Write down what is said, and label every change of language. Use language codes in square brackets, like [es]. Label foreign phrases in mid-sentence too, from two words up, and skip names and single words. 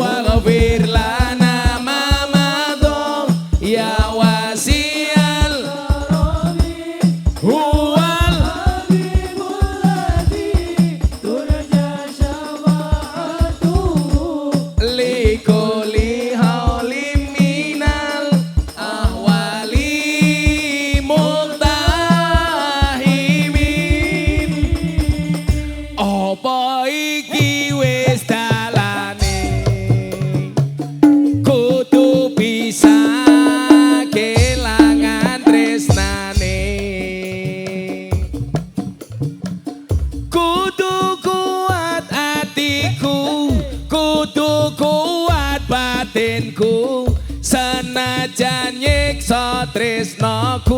[ar] واغفر لنا ما مضى يا واسع هو الحبيب الذي ترجى شفاعته لكل هول من الأهوال ملتحمين. [jv] Apa iki wis dalane kudu bisa kelangan tresnane, kudu kuat atiku, kudu kuat batinku, senajan nyiksa tresnaku.